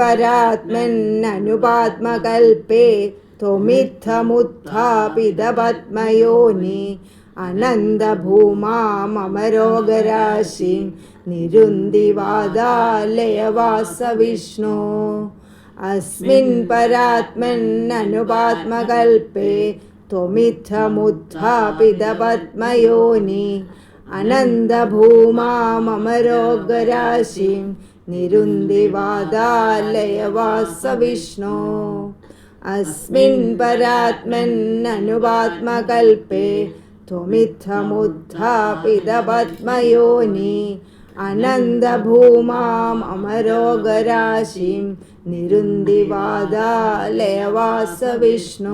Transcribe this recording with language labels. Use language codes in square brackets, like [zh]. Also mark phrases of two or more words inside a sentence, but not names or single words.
[sa] परात्मन्ननुपात्मकल्पे त्वमित्थमुत्थापितपद्मयोनि अनन्दभूमाम् अमरोगराशिं निरुन्दिवादालयवासविष्णो अस्मिन् परात्मन्ननुपात्मकल्पे त्वमित्थमुत्थापितपद्मयोनि അനന്തഭൂമാമരോഗരാശിം നിരുന്തി വാതാലയവാസവിഷ്ണോ. അസ്മിൻ പരാത്മന്നനുപാത്മകൽപേ ത്വമിത്തമുത്ഥാപിതപത്മയോനി അനന്തഭൂമാം അമരോഗരാശിം നിരുന്തി വാതാലയവാസവിഷ്ണോ.